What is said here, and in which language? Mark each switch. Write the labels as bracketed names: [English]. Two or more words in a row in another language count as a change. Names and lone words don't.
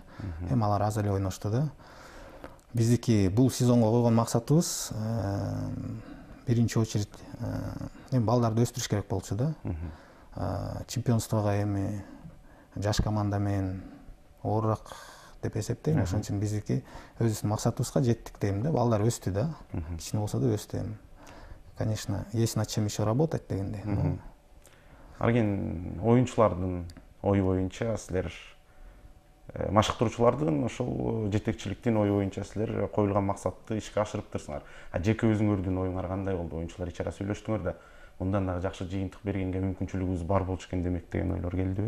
[Kyrgyz] Эми алар аз эле ойношту да. Биздики бул сезонго койгон максатыбыз биринчи очередь эми балдарды өстүрүш керек болчу да. Чемпионствого эми жаш команда менен оорураак деп эсептейм. Ошон үчүн биздики өзүбүздүн максатыбызга жеттик дейм да. Балдар өстү да. Кичине болсо да өстү. [Russian] Конечно, есть над чем еще работать дегендей. [Kyrgyz] Арген, оюнчулардын ою боюнча силер машыктыруучулардын ошол жетекчиликтин ою боюнча силер коюлган максатты ишке ашырыптырсыңар. Жеке өзүңөрдүн оюңар кандай болду? Оюнчулар ичара сөйлөштүңөр да, мындан дагы жакшы жыйынтык бергенге мүмкүнчүлүгүбүз бар болчу экен демек деген ойлор келдиби?